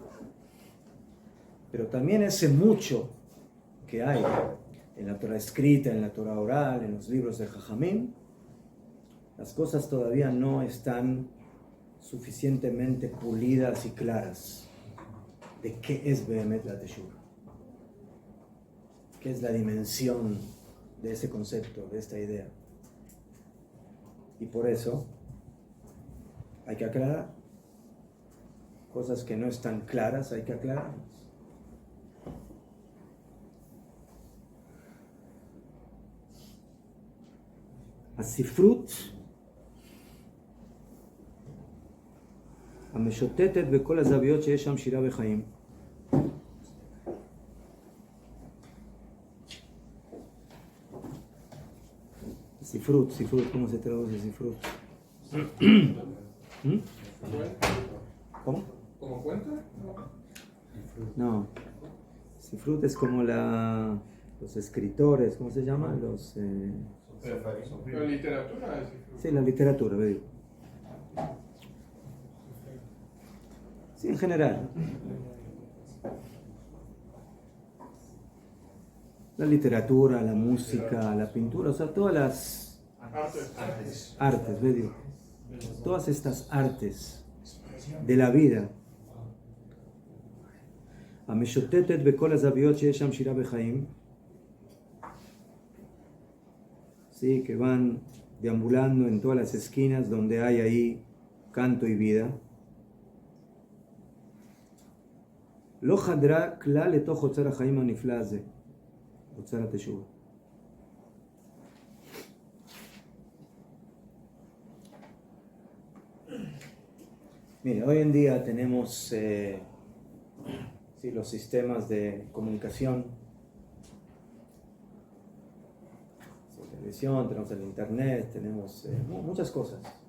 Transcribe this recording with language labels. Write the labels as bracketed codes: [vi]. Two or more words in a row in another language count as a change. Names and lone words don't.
[es] Pero también ese mucho que hay en la Torah escrita, en la Torah oral, en los libros de Jajamim, las cosas todavía no están suficientemente pulidas y claras de qué es Behemet la Teshuvah. ¿Qué es la dimensión de ese concepto, de esta idea? Y por eso hay que aclarar cosas que no están claras, hay que aclararlas. [he] הספרות המשוטטת בכל הזוויות שיש שם שירה וחיים. ספרות, [es] ¿cómo se traduce ספרות? ¿Cómo? ¿Como cuenta? No. Sifrut es como los escritores, ¿cómo se llama? La literatura es. Sí, la literatura, digo. Sí, en general. La literatura, la música, la pintura, o sea, todas las artes, digo. Todas estas artes de la vida. [he] המשוטטת בכל הזוויות שיש שם שירה וחיים. [es] Sí, que van deambulando en todas las esquinas donde hay ahí canto y vida. [he] לא חדרה כלל לתוך אוצר החיים הנפלא הזה, אוצר התשובה. [es] Mire, hoy en día tenemos los sistemas de comunicación, la televisión, tenemos el internet, tenemos muchas cosas.